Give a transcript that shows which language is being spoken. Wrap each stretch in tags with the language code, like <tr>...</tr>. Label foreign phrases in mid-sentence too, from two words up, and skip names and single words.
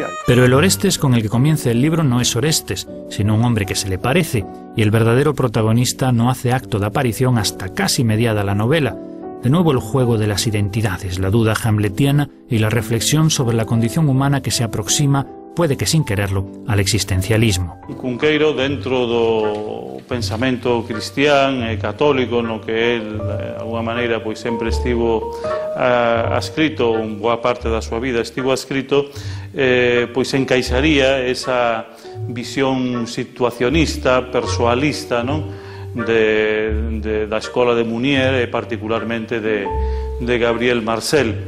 <es>Pero el Orestes con el que comienza el libro no es Orestes, sino un hombre que se le parece, y el verdadero protagonista no hace acto de aparición hasta casi mediada la novela. De nuevo el juego de las identidades, la duda hamletiana y la reflexión sobre la condición humana que se aproxima, puede que sin quererlo, al existencialismo.</es> <gl>Cunqueiro, dentro do pensamento cristián e católico, no que el, de alguna maneira, pois sempre estivo adscrito, boa parte da súa vida estivo adscrito, pois encaixaría esa visión situacionista, persoalista, non? Da escola de Munier e particularmente de Gabriel Marcel.</gl>